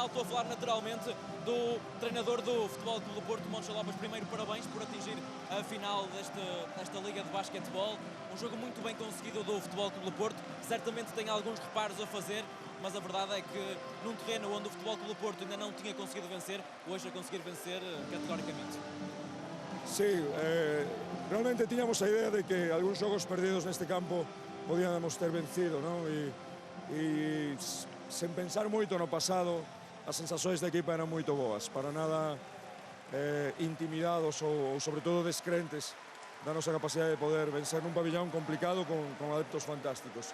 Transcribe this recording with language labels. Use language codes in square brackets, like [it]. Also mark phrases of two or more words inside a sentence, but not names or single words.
[pt] Estou a falar naturalmente do treinador do Futebol Clube do Porto, Moncho Lopes. Primeiro, parabéns por atingir a final desta Liga de Basquetebol. Um jogo muito bem conseguido do Futebol Clube do Porto. Certamente tem alguns reparos a fazer, mas a verdade é que num terreno onde o Futebol Clube do Porto ainda não tinha conseguido vencer, hoje a conseguir vencer categoricamente. [gl] Sí, realmente tiñamos a idea de que algúns xogos perdidos neste campo podíamos ter vencido, ¿no? E sen pensar moito no pasado, as sensações da equipa eran moito boas, para nada intimidados ou sobre todo descrentes da nosa capacidade de poder vencer nun pabillón complicado con adeptos fantásticos.